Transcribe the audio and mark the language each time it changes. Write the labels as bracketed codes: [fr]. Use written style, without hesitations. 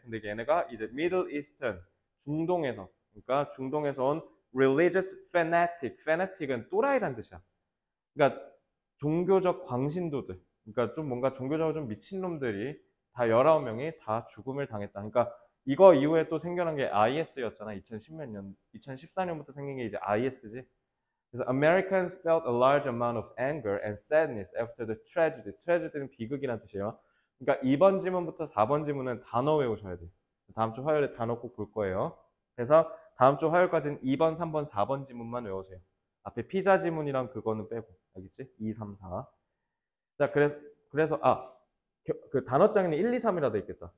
[ko] 근데 얘네가 이제 Middle Eastern, 중동에서, 그러니까 중동에서 온 [en] religious fanatic, [ko] fanatic은 또라이란 뜻이야. 그러니까 종교적 광신도들, 그러니까 좀 뭔가 종교적으로 좀 미친놈들이 다 19명이 다 죽음을 당했다. 그러니까 이거 이후에 또 생겨난 게 IS였잖아. 2014년부터 생긴 게 이제 IS지. [en] 그래서 Americans felt a large amount of anger and sadness after the tragedy. [ko] tragedy는 비극이란 뜻이에요. 그러니까 2번 지문부터 4번 지문은 단어 외우셔야 돼요. 다음 주 화요일에 단어 꼭 볼 거예요. 그래서 다음 주 화요일까지는 2번, 3번, 4번 지문만 외우세요. 앞에 피자 지문이랑 그거는 빼고. 알겠지? 2, 3, 4. 자, 그래서 그 단어장에는 1, 2, 3이라 돼 있겠다.